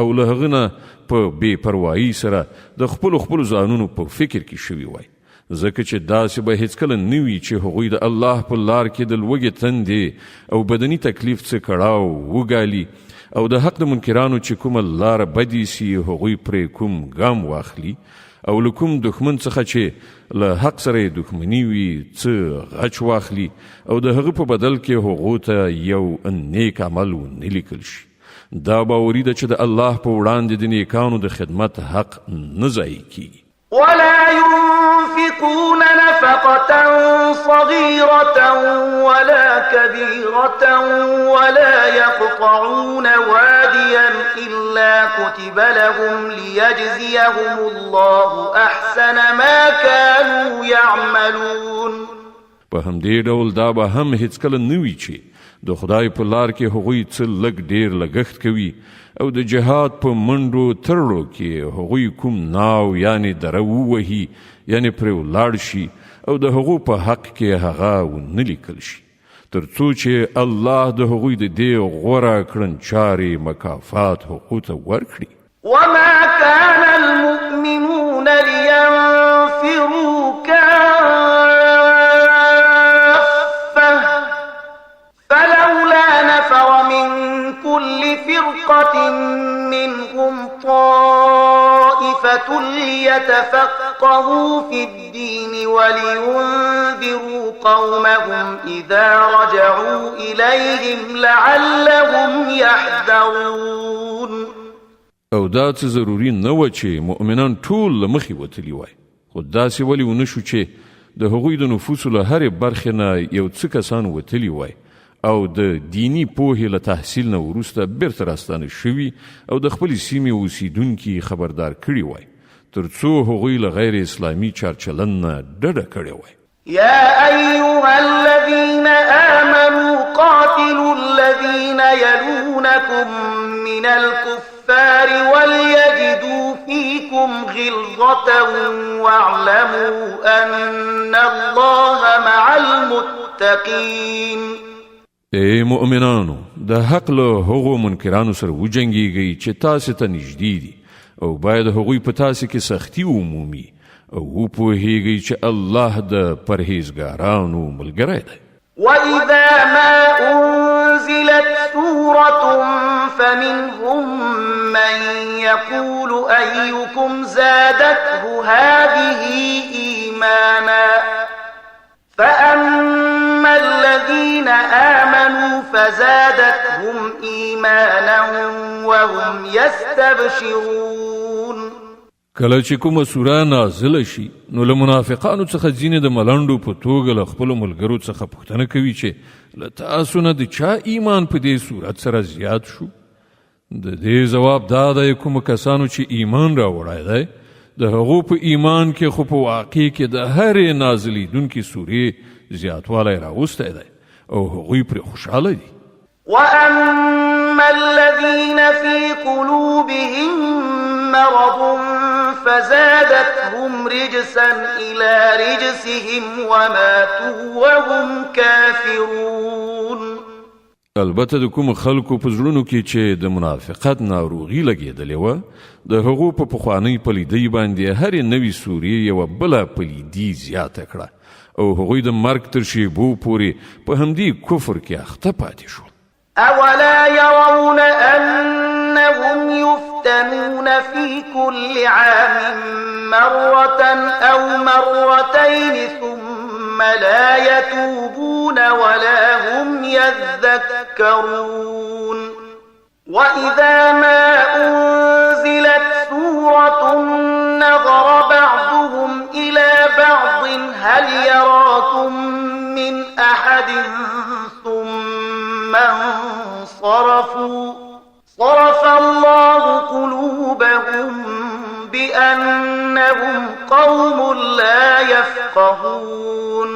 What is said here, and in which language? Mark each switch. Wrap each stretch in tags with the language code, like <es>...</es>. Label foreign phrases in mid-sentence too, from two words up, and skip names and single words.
<ps>له هغه نه په بې پروایي سره د خپلو ځانونو په فکر کې شوي وای، ځکه چې داسې به هیڅکله نه وي چې هغوی د الله په لار کې د لوږې تندې او بدني تکلیف څه کړاو وګالي او د حق د منکرانو چې کومه لاره بدې سي هغوی پرې کوم ګام واخلي او له کوم دښمن څخه چې له حق سره یې دښمني وي څه غچ واخلي او د هغه په بدل کې هغو ته یو نیک عمل ونه لیکل شي. دا باوري ده چې د الله په وړاندې د نیکانو د خدمت حق نه ضایع کیږي.</ps> <ar>ولا ينفقون نفقة صغيرة ولا كبيرة ولا يقطعون واديا إلا كتب لهم ليجزيهم الله أحسن ما كانوا يعملون.</ar> <ps>په همدې ډول دا به هم هیڅکله نه وي چې د خدای په لار کې هغوی څه لږ ډیر لګښت کوي او د جهاد په منډو ترړو کې هغوی کوم ناو یعنی دره ووهي یعنی پرې ولاړ شي او د هغو په حق کې هغه ونه لیکل شي تر څو چې الله د هغوی د دې غوره کړنچارې مکافات هغو ته ورکړي.</ps> <ar>وما كان المؤمنون لينفروا كافة فلولا نفر من كل فرقة منهم طائفة ليتفقهوا في الدين ولينذروا قومهم إذا رجعوا إليهم لعلهم يحذرون.</ar> <ps>او دا څه ضروري نه و چې مؤمنان ټول له مخې وتلي وای، خو داسې ولې ونه شو چې د هغوی د نفوسو له هرې برخې نه یو څه کسان وتلي وای او د دینی پوهې له تحصیل نه وروسته بیرته راستانه شوي او د خپلې سیمې اوسیدونکي خبردار کړي وای تر څو هغوی له غیر اسلامي چارچلن نه ډډه کړې وای.</ps> <ar>يا أيها الذين آمنوا قاتلوا الذين يلونكم من الكفار وليجدوا فيكم غلظة واعلموا أن الله مع المتقين.</ar> <ps>ای مؤمنانو د حق له هغو منکرانو سره وجنګیږئ چې تاسې ته نږدې دي او باید هغوی په تاسې کې سختي ومومي او وپوهیږئ چې الله د پرهیزګارانو ملګری دی.</ps> <ar>وإذا ما أنزلت سورة فمنهم من يقول أيكم زادته هذه إيمانا فأما الذين آمنوا فزادتهم إيمانا وهم يستبشرون.</ar> <ps>کله چې کومه سوره نازله شي نو له منافقانو څخه ځینې د ملنډو په توګه له خپلو ملګرو څخه پوښتنه کوي چې له تاسو نه د چا ایمان په دې صورت سره زیات شو؟ د دې ځواب دا دی کومو کسانو چې ایمان راوړی دی د هغو په ایمان کې خو په واقع کې د هرې نازلیدونکې سورې زیاتوالی راوستی دی او هغوی پرې خوشحاله دي.</ps> <ar>وأما الذين في قلوبهم مرض فزادتهم رجسا إلى رجسهم وماتوا وهم كافرون.</ar> <ps>البته د کوم خلکو په زړونو کې چې د منافقت ناروغي لګېدلې وه د هغو په پخوانۍ پلیدۍ باندې هرې نوې سورې یوه بله پلیدي زیاته کړه او هغوی د مرګ تر شیبو پورې په همدې کفر کې اخته پاتې شول.</ps> <ar>أولا يرون أنهم يفتنون في كل عام مرة أو مرتين ثم لا يتوبون ولا هم يذكرون وإذا ما أنزلت سورة نظر بعضهم إلى بعض هل يراكم من أحد ثم انصرفوا صرف الله قلوبهم بأنهم قوم لا يفقهون.</ar>